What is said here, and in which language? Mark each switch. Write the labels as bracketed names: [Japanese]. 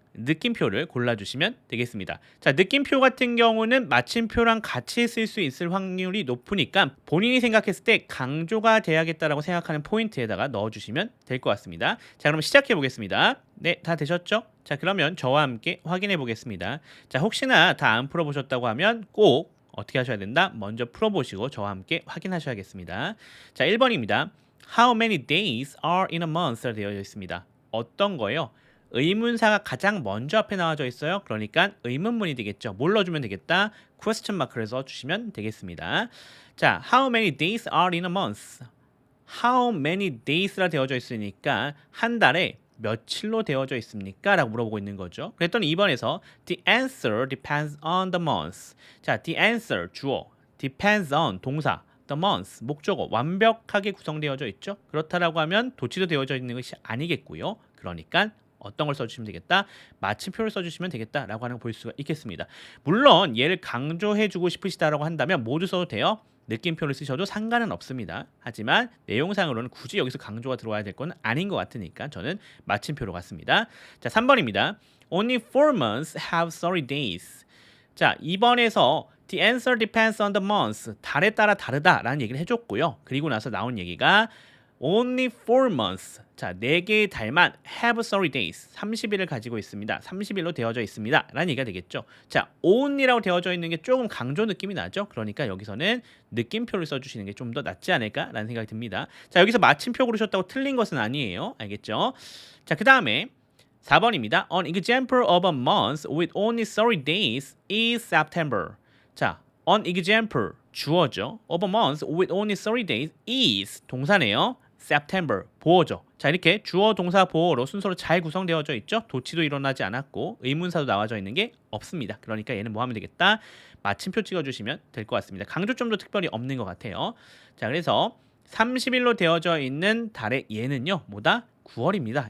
[Korean] 느낌표를 골라주시면 되겠습니다. 자, 느낌표 같은 경우는 마침표랑 같이 쓸 수 있을 확률이 높으니까 본인이 생각했을 때 강조가 돼야겠다라고 생각하는 포인트에다가 넣어주시면 될 것 같습니다. 자, 그럼 시작해 보겠습니다. 네, 다 되셨죠? 자, 그러면 저와 함께 확인해 보겠습니다. 자, 혹시나 다 안 풀어보셨다고 하면 꼭 어떻게 하셔야 된다? 먼저 풀어보시고 저와 함께 확인하셔야겠습니다. 자, 1번입니다. [English] How many days are in a month? [Korean] 되어 있습니다. 어떤 거예요? 의문사가 가장 먼저 앞에 나와져 있어요. 그러니까 의문문이 되겠죠. 뭘 넣어주면 되겠다? question 마크를 써주시면 되겠습니다. [English] 자, how many days are in a month? [Korean] How many days라 되어져 있으니까 한 달에 며칠로 되어져 있습니까? 라고 물어보고 있는 거죠. 그랬더니 2번에서 [English] The answer depends on the month. [Korean] 자, the answer 주어, depends on 동사, the month 목적어 완벽하게 구성되어져 있죠. 그렇다라고 하면 도치도 되어져 있는 것이 아니겠고요. 그러니까 어떤 걸 써주시면 되겠다? 마침표를 써주시면 되겠다라고 하는 걸 볼 수가 있겠습니다. 물론 얘를 강조해주고 싶으시다라고 한다면 모두 써도 돼요. 느낌표를 쓰셔도 상관은 없습니다. 하지만 내용상으로는 굳이 여기서 강조가 들어와야 될 건 아닌 것 같으니까 저는 마침표로 갔습니다. 자, 3번입니다. [English] Only 4 months have 30 days. [Korean] 자, 2번에서 [English] The answer depends on the month. [Korean] 달에 따라 다르다라는 얘기를 해줬고요. 그리고 나서 나온 얘기가 [English] Only 4 months. [Korean] 자, 4개의 달만 [English] have 30 days. [Korean] 30일을 가지고 있습니다. 30일로 되어져 있습니다. 라는 얘기가 되겠죠. 자, only라고 되어져 있는 게 조금 강조 느낌이 나죠. 그러니까 여기서는 느낌표를 써주시는 게 좀 더 낫지 않을까라는 생각이 듭니다. 자, 여기서 마침표 고르셨다고 틀린 것은 아니에요. 알겠죠? 자, 그 다음에 4번입니다. [English] An example of a month with only 30 days is September. [Korean] 자, an example 주어죠. [English] of a month with only 30 days is [Korean] 동사네요. September 보어죠. 자, 이렇게 주어 동사 보어로 순서로 잘 구성되어져 있죠. 도치도 일어나지 않았고 의문사도 나와져 있는 게 없습니다. 그러니까 얘는 뭐 하면 되겠다? 마침표 찍어주시면 될 것 같습니다. 강조점도 특별히 없는 것 같아요. 자, 그래서 30일로 되어져 있는 달의 얘는요. 뭐다? 9월입니다.